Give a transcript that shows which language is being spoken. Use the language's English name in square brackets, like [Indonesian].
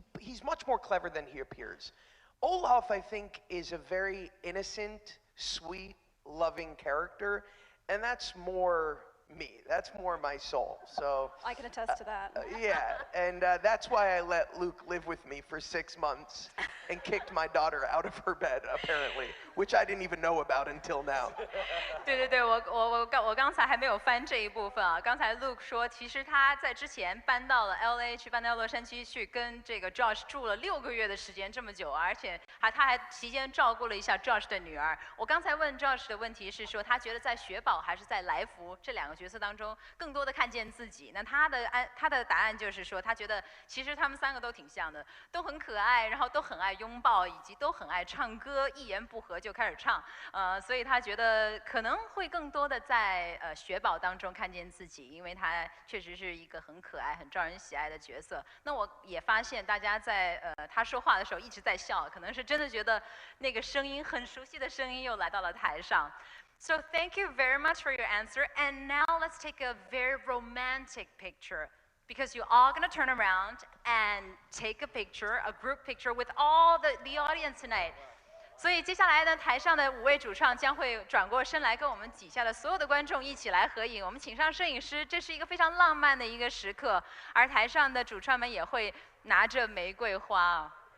[English] He's much more clever than he appears. Olaf, I think, is a very innocent, sweet, loving character, and that's more me. That's more my soul. So I can attest to that. Yeah, and that's why I let Luke live with me for 6 months and kicked my daughter out of her bed, apparently, which I didn't even know about until now. [Chinese] 对，我刚才还没有翻这一部分啊。刚才 Luke 说，其实他在之前搬到了 LA， 搬到洛杉矶去跟这个 Josh 住了6个月的时间，这么久，而且他还期间照顾了一下 Josh 的女儿。我刚才问 Josh 的问题是说，他觉得在雪宝还是在来福这2个角色当中，更多的看见自己。那他的答案就是说，他觉得其实他们3个都挺像的，都很可爱，然后都很爱拥抱，以及都很爱唱歌，一言不合就开始唱。所以他觉得可能会更多的在雪宝当中看见自己，因为他确实是一个很可爱、很招人喜爱的角色。那我也发现大家在他说话的时候一直在笑，可能是真的觉得那个声音很熟悉的声音又来到了台上。 [English] So thank you very much for your answer. And now let's take a very romantic picture, because you're all going to turn around and take a picture, a group picture with all the audience tonight. [Chinese] 所以接下来呢，台上的5位主唱将会转过身来跟我们底下的所有的观众一起来合影。我们请上摄影师，这是一个非常浪漫的一个时刻。而台上的主创们也会拿着玫瑰花。